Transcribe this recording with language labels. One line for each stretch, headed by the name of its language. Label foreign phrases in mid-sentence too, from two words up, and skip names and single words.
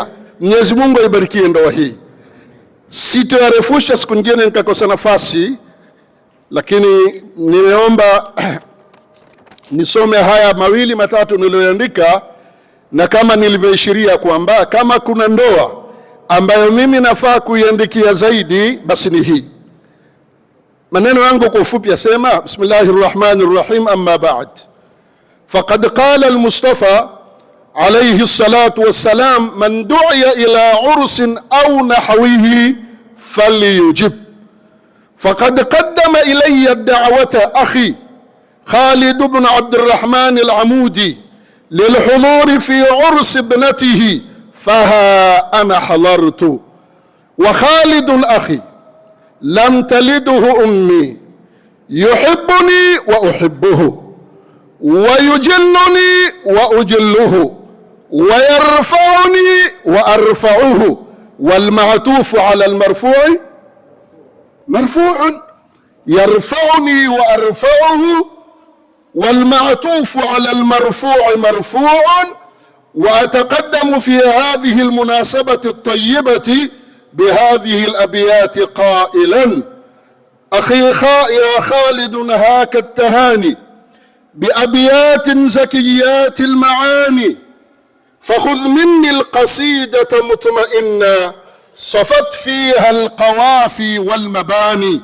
Swahili: Mwenyezi Mungu aibarikie ndoa hii. Sitoarefusha, siku nyingine nikakosa nafasi, lakini nimeomba nisome haya mawili matatu niliyoandika, na kama nilivyoishiria kwamba kama kuna ndoa ambayo mimi nafaa kuiandikia zaidi basi ni hii. Maneno yangu kwa ufupi yasema:
Arabic: بسم الله الرحمن الرحيم, أما بعد. فقد قال المصطفى عليه الصلاة والسلام من دعي إلى عرس أو نحوه فليجب. فقد قدم إلي الدعوة أخي خالد بن عبد الرحمن العمودي للحضور في عرس ابنته فها أنا حضرت. وخالد أخي لم تلده أمي يحبني وأحبه ويجلني وأجله ويرفعني وأرفعه والمعطوف على المرفوع مرفوع يرفعني وأرفعه والمعطوف على المرفوع مرفوع. وأتقدم في هذه المناسبة الطيبة بهذه الأبيات قائلا: أخي يا خالد نهاك التهاني بأبيات زكيات المعاني، فخذ مني القصيدة مطمئنا صفت فيها القوافي والمباني.